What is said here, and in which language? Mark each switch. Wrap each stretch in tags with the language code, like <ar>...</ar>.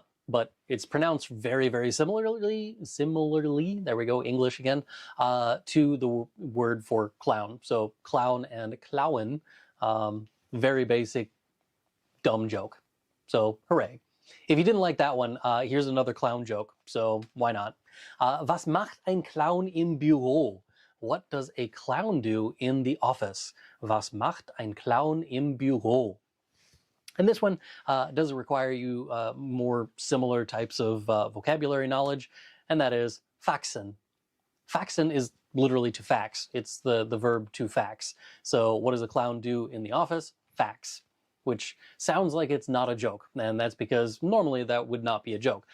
<en>But it's pronounced very, very similarly, there we go, English again, to the word for clown. So clown and klauen, very basic, dumb joke. So hooray. If you didn't like that one, here's another clown joke, so why not?</en> <de>Was macht ein Clown im Büro?</de> <en>What does a clown do in the office?</en> <de>Was macht ein Clown im Büro?</de> <en>And this one does require you more similar types of vocabulary knowledge, and that is faxen. Faxen is literally to fax. It's the verb to fax. So what does a clown do in the office? Fax, which sounds like it's not a joke, and that's because normally that would not be a joke.</en>